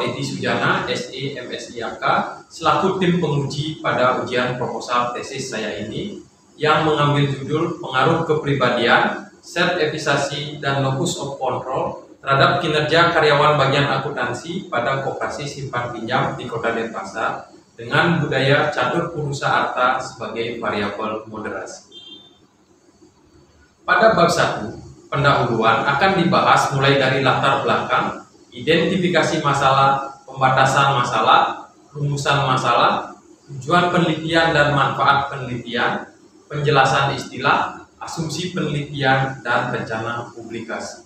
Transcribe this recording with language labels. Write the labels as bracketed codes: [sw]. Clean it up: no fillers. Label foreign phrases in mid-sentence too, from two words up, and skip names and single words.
[id] Edi Sujana, SE MSIAK, selaku tim penguji pada ujian proposal tesis saya ini, yang mengambil judul Pengaruh Kepribadian, Sertifikasi dan [en] Locus of Control [id] terhadap kinerja karyawan bagian akuntansi pada koperasi simpan pinjam di Kota Denpasar dengan budaya catur purusa arta sebagai variabel moderasi. Pada bab 1, pendahuluan akan dibahas mulai dari latar belakang, identifikasi masalah, pembatasan masalah, rumusan masalah, tujuan penelitian dan manfaat penelitian, penjelasan istilah, asumsi penelitian, dan rencana publikasi.